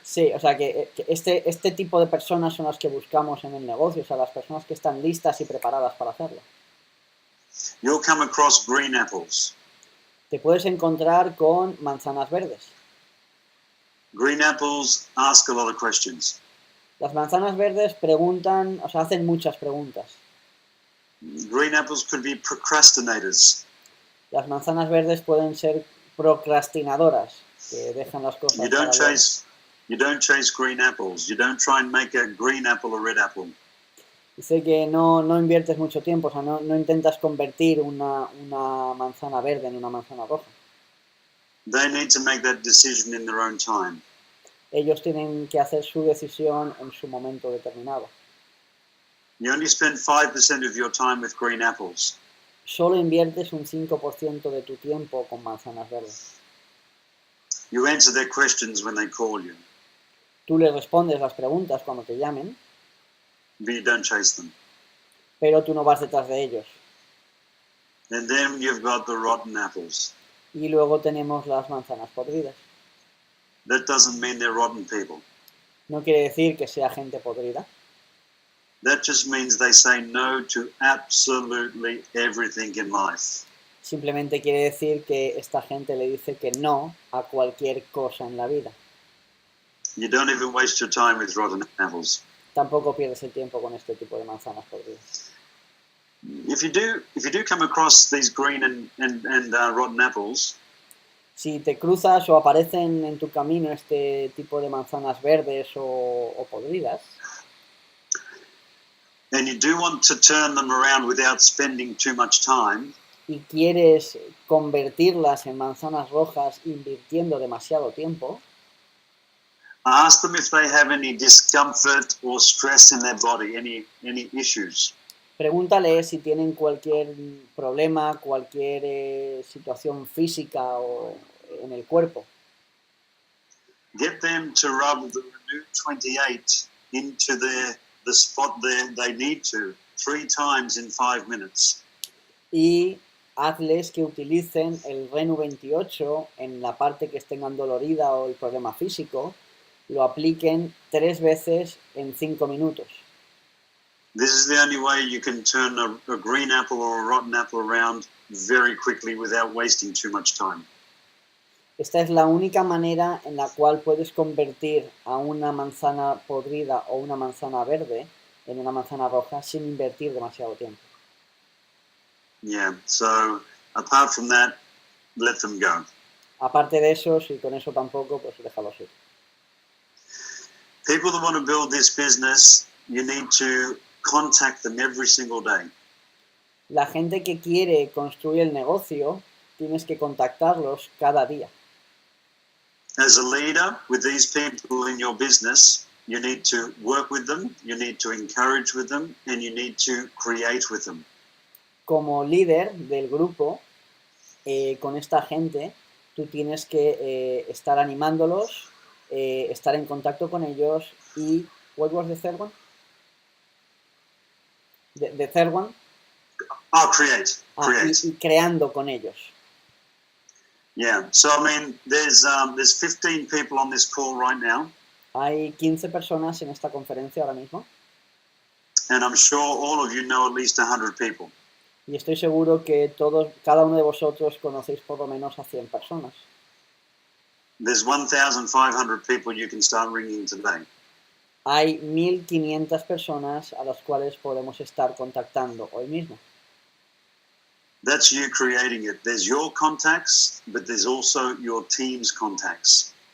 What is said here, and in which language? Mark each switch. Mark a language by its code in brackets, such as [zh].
[es] Sí, o sea que este tipo de personas son las que buscamos en el negocio, o sea, las personas que están listas y preparadas para hacerlo. [en] You'll come across green apples. [es] Te puedes encontrar con manzanas verdes. [en] Green apples ask a lot of questions. [es] Las manzanas verdes preguntan, o sea, hacen muchas preguntas. [en] Green apples could be procrastinators. [es] Las manzanas verdes pueden ser procrastinadoras, que dejan las cosas [en] You [es] para [en] don't [es] luego. [en] chase green apples. You don't try and make a green apple a red apple. [es] Dice que no inviertes mucho tiempo, o sea, no intentas convertir una manzana verde en una manzana roja. [en] They need to make that decision in their own time. [es] Ellos tienen que hacer su decisión en su momento determinado. [en] You only spend 5% of your time with green apples. [es] Solo inviertes un 5% de tu tiempo con manzanas verdes. [en] You answer their questions when they call you, [es] Tú les respondes las preguntas cuando te llamen, [en] but you don't chase them. [es] pero tú no vas detrás de ellos. [en] And then you've got the rotten apples. [es] Y luego tenemos las manzanas podridas. [en] That doesn't mean they're rotten people. [es] No quiere decir que sea gente podrida. [en] That just means they say no to absolutely everything in life. [es] Simplemente quiere decir que esta gente le dice que no a cualquier cosa en la vida. [en] You don't even waste your time with rotten apples. [es] Tampoco pierdes el tiempo con este tipo de manzanas podridas. [en] If you do come across these green and rotten apples, [es] Si te cruzas o aparecen en tu camino este tipo de manzanas verdes o podridas, [en] and you do want to turn them around without spending too much time, [es] y quieres convertirlas en manzanas rojas invirtiendo demasiado tiempo, [en] ask them if they have any discomfort or stress in their body, any issues. [es] pregúntale si tienen cualquier problema, cualquier situación física o en el cuerpo. [en] Get them to rub the Renew 28 into the spot they need to 3 times in 5 minutes. [es] Y hazles que utilicen el Renu 28 en la parte que tengan dolorida o el problema físico, lo apliquen 3 veces en 5 minutos. [en] This is the only way you can turn a green apple or a rotten apple around very quickly without wasting too much time. [es] Esta es la única manera en la cual puedes convertir a una manzana podrida o una manzana verde en una manzana roja sin invertir demasiado tiempo. [en] Yeah, so apart from that, let them go. [es] Aparte de eso, si con eso tampoco, pues déjalos ir. [en] People that want to build this business, you need to contact them every single day. [es] La gente que quiere construir el negocio, tienes que contactarlos cada día. [en] As a leader with these people in your business, you need to work with them, you need to encourage with them, and you need to create with them. [es] Como líder del grupo, con esta gente, tú tienes que estar animándolos, estar en contacto con ellos y... [en] What was the third one? The third one? Create. [es] Y creando con ellos. [en] Yeah, so I mean, there's 15 people on this call right now. [es] Hay 15 personas en esta conferencia ahora mismo. [en] And I'm sure all of you know at least 100 people. [es] Y estoy seguro que cada uno de vosotros conocéis por lo menos a 100 personas. [en] There's 1,500 people you can start ringing today. [es] Hay 1.500 personas a las cuales podemos estar contactando hoy mismo. [en] That's you creating it. There's your contacts, but there's also your team's contacts.